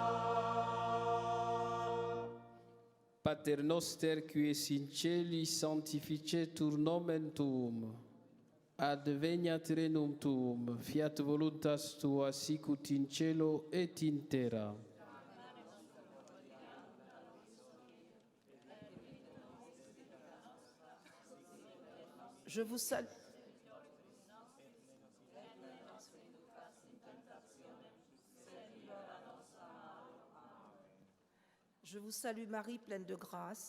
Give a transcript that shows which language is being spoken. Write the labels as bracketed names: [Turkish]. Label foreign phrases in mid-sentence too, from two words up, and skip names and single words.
[Latin] Pater noster qui es in cieli, sanctificetur nomen tuum. Adveniat regnum tuum, fiat voluntas tua sicut in cielo et in terra. [French] Je vous salue. Je vous salue Marie, pleine de grâce.